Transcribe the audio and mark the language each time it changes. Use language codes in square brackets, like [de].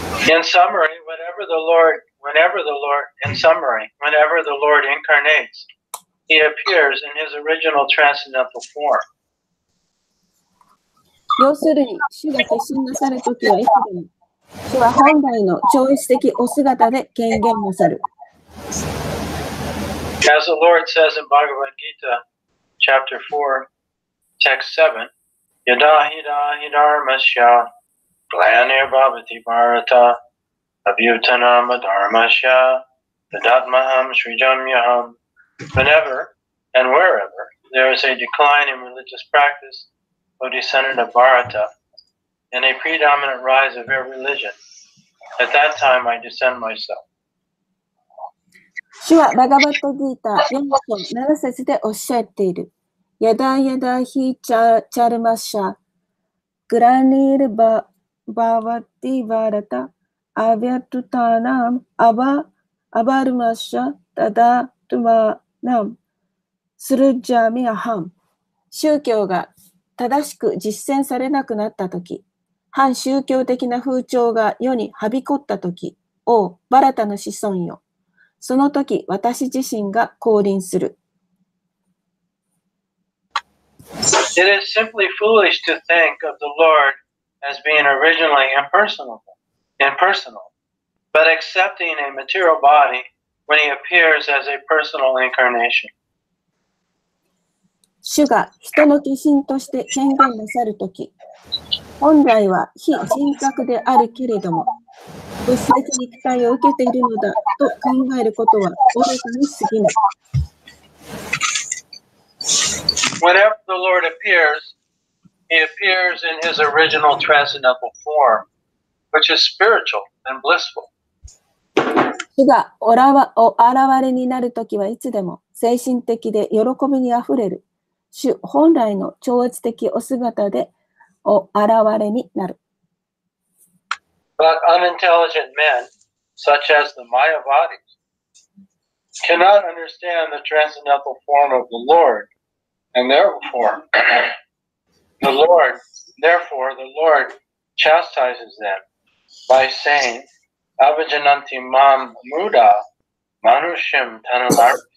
[en] In summary, whenever the Lord incarnates, He appears in His original transcendental form. [ja] 要するに、主が化身なさるときはいつでも、主は本来の超越的お姿で権限なさる。 [en] As the Lord says in Bhagavad Gita, chapter 4, text 7, [sa] Yada hida hidarmasya, glanir bhavati bharata, abhyutanam adharmasya, tadatmaham srijamyaham. [en] Whenever and wherever there is a decline in religious practice, O descendant of Bharata, and a predominant rise of every religion, at that time I descend myself. [ja] 主はバガバットギータ4章7節でおっしゃっている。 [sa] ヤダヤダヒチャルマシャ、グラニルバワティバラタ、アビャトゥタナム、アバルマシャ、タダトゥマナム、スルジャミアハン。 [ja] 宗教が正しく実践されなくなったとき、反宗教的な風潮が世にはびこったとき、おバラタの子孫よ。そのとき、私自身が降臨する。 [en] It is simply foolish to think of the Lord as being originally impersonal, but accepting a material body when he appears as a personal incarnation. [ja] 主が人の化身として権限なさるとき、本来は非人格であるけれども、物質的肉体を受けているのだと考えることは愚かに過ぎない。 [en] Whenever the Lord appears, he appears in his original transcendental form, which is spiritual and blissful. [ja] 主がお現れになるときはいつでも精神的で喜びにあふれる主本来の超越的お姿でお現れになる。 [en] But unintelligent men, such as the Mayavadis, cannot understand the transcendental form of the Lord, and therefore the Lord chastises them by saying, [sa] Avajananti mam muda manushim tanunarpitam.